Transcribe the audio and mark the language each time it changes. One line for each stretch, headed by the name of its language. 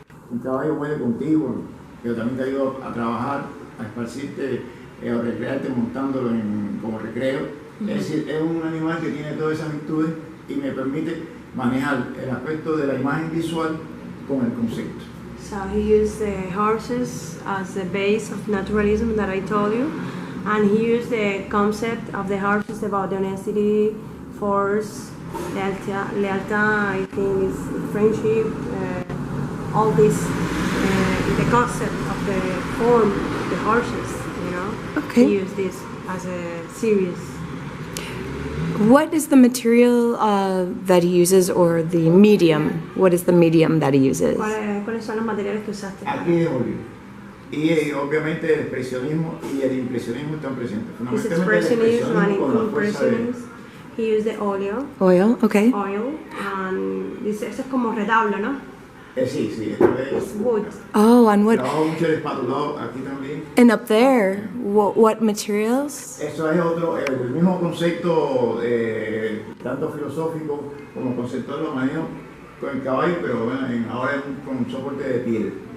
Spanish: Un caballo puede contigo, pero también te ayuda a trabajar, a esparcirte, a recrearte montándolo como recreo. Es decir, es un animal que tiene todas esas virtudes y me permite manejar el aspecto de la imagen visual con el concepto.
English: So he used the horses as the base of naturalism that I told you, and he used the concept of the horses about honesty, force, lealtad, I think is friendship, all this, the concept of the form of the horses, you know. Okay. He used this as a series. What is the material that he uses, or the medium? What is the medium that he uses?
Spanish: ¿Cuáles son los materiales que usaste? Aquí es óleo. Y obviamente el expresionismo y el impresionismo están presentes.
English: His
Spanish: Fundamentalmente el
English: expressionism and
Spanish: expresionismo con la fuerza de...
English: impressionism. He used the Oil, okay. oil, and this
Spanish: es como retablo, ¿no? Sí, esta vez...
English: It's wood. Oh, and what?
Spanish: Trabajo mucho el espatulado aquí también.
English: And up there, what materials?
Spanish: Eso es otro, el mismo concepto, tanto filosófico como conceptual, lo manejo con el caballo, pero bueno, ahora es con soporte de piel.